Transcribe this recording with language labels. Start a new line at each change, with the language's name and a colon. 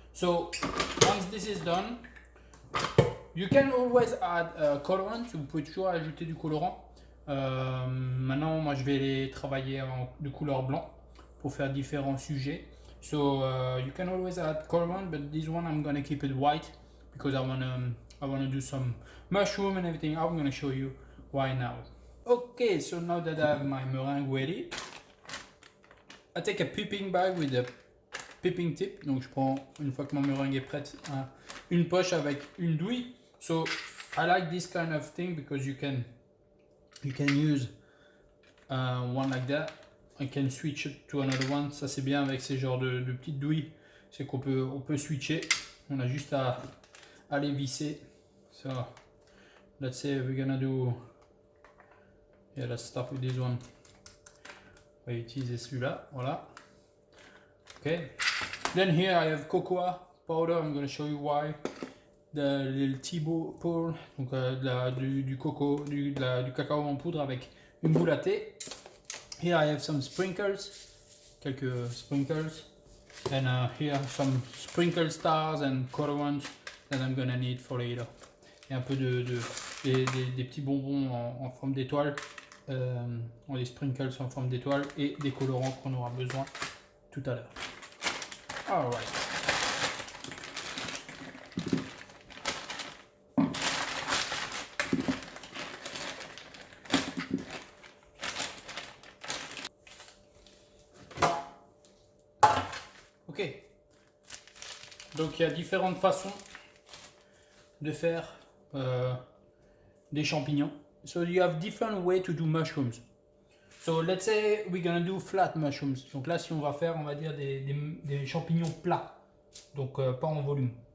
English: So once this is done, you can always add colorant.
French: Vous pouvez toujours ajouter du colorant. Maintenant, moi, je vais les travailler de couleur blanc pour faire différents sujets.
English: So you can always add color one, but this one I'm gonna keep it white because I wanna do some mushroom and everything. I'm gonna show you why now. Okay, so now that I have my meringue ready, I take a piping bag with a piping tip.
French: Donc je prends, une fois que ma meringue est prête, une poche avec une douille.
English: So I like this kind of thing because you can use one like that. I can switch to another one.
French: Ça c'est bien avec ces genres de petites douilles. C'est qu'on peut switcher. On a juste à les visser.
English: So let's say we're gonna do. Yeah, let's start with this one.
French: On va utiliser celui-là. Voilà. Okay.
English: Then here I have cocoa powder. I'm going to show you why. The little tea ball,
French: donc du coco, du cacao en poudre avec une boule à thé.
English: Here I have some sprinkles,
French: quelques sprinkles,
English: and here some sprinkle stars and color ones that I'm gonna need for later.
French: Et un peu des petits bonbons en forme d'étoile, des sprinkles en forme d'étoile et des colorants qu'on aura besoin tout à l'heure. Alright. Ok. Donc il y a différentes façons de faire des champignons.
English: So you have different way to do mushrooms. So let's say we're gonna do flat mushrooms.
French: Donc là, si on va faire, on va dire des champignons plats, donc pas en volume.